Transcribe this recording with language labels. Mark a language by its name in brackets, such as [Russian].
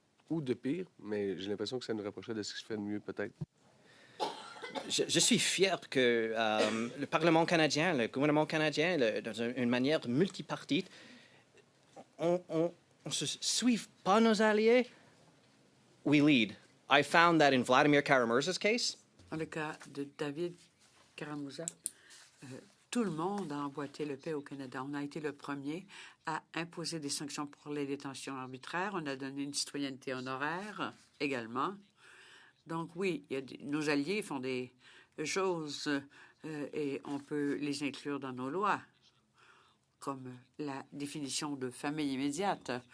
[French] Ou de pire, mais j'ai l'impression que ça nous rapprocherait de ce qui se fait de mieux peut-être. Je suis fier que le Parlement canadien, le gouvernement canadien, dans une manière multipartite, on ne suit pas nos alliés [English] we lead. I found that in Vladimir Kara-Murza's case, [French] Dans le cas de David Kara-Murza, tout le monde a emboîté le pas au Canada. On a été le premier à imposer des sanctions pour les détentions arbitraires. On a donné une citoyenneté honoraire également. Donc oui, nos alliés font des choses et on peut les inclure dans nos lois, comme la définition de famille immédiate.